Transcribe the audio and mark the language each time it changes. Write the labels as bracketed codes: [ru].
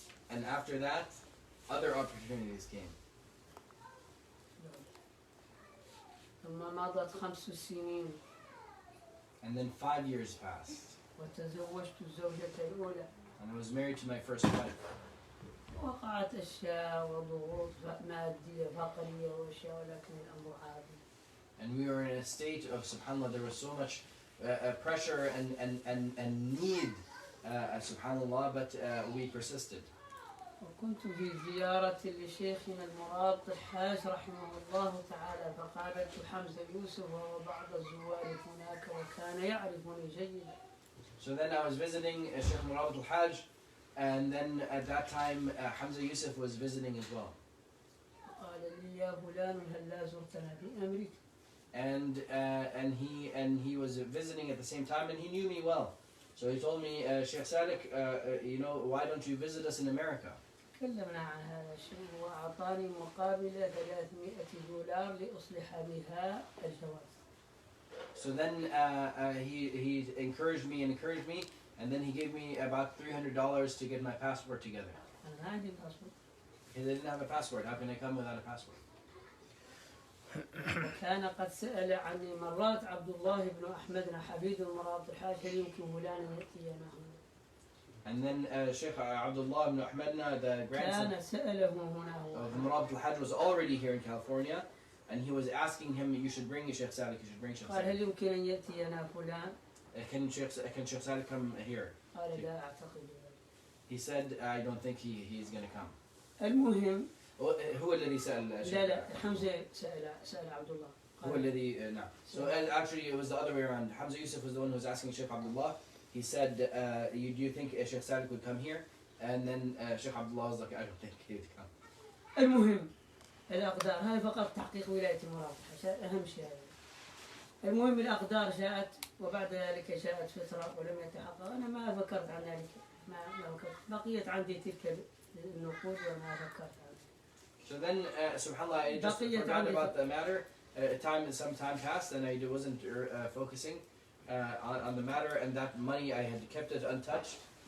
[en] And after that, other opportunities came. [ar] ثم مضت 5 سنين. [en] And then 5 years passed. [ar] وتزوجت الزوجة الأولى. [en] And I was married to my first wife. [ar] وقعت أشياء وضغوط مادية فقرية وأشياء ولكن الأمر عادي. [en] And we were in a state of, subhanAllah, there was so much pressure and need, subhanAllah, but we persisted. [ar] وكنت في زيارة لشيخنا المرابط الحاج رحمه الله تعالى فقابلت حمزة يوسف وبعض الزوار هناك وكان يعرفني جيدا. [en] So then I was visiting Sheikh Murabit al-Hajj, and then at that time Hamza Yusuf was visiting as well. [ar] قال لي يا فلان هل لا زرتنا في أمريكا؟ [en] And he was visiting at the same time, and he knew me well. So he told me, Sheikh Sadiq, why don't you visit us in America? [ar] تكلمنا عن هذا الشيء وأعطاني مقابل $300 لأصلح بها الجواز. [en] So then he encouraged me, and then he gave me about $300 to get my passport together. [ar] أنا ما عندي باسبور. [en] Because I didn't have a passport. How can I come without a passport? [ar] كان قد سأل عني مرات عبد الله بن أحمد حفيد المرابط الحاج هل يمكن فلان أن يأتينا هنا؟ [en] And then Sheikh Abdullah ibn Ahmadna, the grandson [ar] كان سأله هنا [en] of the Murabit al-Hajj, was already here in California, and he was asking him, you should bring Sheikh Sadiq, you should bring Sheikh [ar] قال هل [en] Sadiq. [ar] يمكن أن يأتينا فلان؟ [en] Can Sheikh Sadiq come here? [ar] قال لا أعتقد. [en] He said, I don't think he's going to come. [ar] المهم هو الذي سأل لا لا حمزة سأل عبد الله. هو الذي نعم. [en] So actually it was the other way around. Hamza Yusuf was the one who was asking Sheikh Abdullah. He said, do you think Sheikh Sadiq would come here? And then Sheikh Abdullah was like, I don't think he would come. [ar] المهم الأقدار هذا فقط تحقيق ولاية المرابط أهم شيء هذا. المهم الأقدار جاءت وبعد ذلك جاءت فترة ولم يتحقق. أنا ما فكرت عن ذلك ما فكرت. بقيت عندي تلك النقود وما فكرت عنها. [en] So then, subhanAllah, I just forgot about the matter. Some time passed, and I wasn't focusing on the matter, and that money I had kept it untouched.